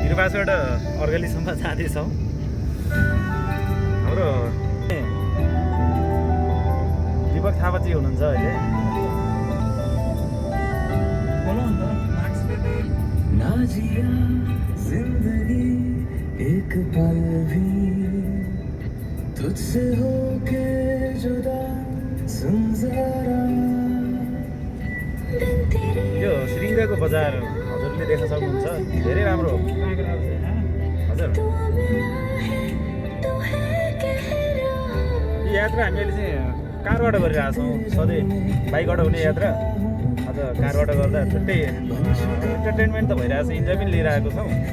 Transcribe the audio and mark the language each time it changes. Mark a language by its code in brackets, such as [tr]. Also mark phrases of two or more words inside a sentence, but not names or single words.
[ne] गुनासोबाट अर्गलीसम्म जाँदैछौँ। हाम्रो दीपक थापाजी हुनुहुन्छ अहिले। [hi] जिंदगी एक पल भी तुझसे होके जुदा सुन जरा। [ne] यो श्रृङ्गको बजार हजुरले देख्न सक्नुहुन्छ, धेरै राम्रो हो हजुर। यो यात्रा हामी अहिले चाहिँ कारबाट गरिरहेको छौँ, सधैँ बाइकबाट हुने यात्रा आज कारबाट गर्दा छुट्टै इन्टरटेनमेन्ट त भइरहेको छ, इन्जोय पनि लिइरहेको छौँ।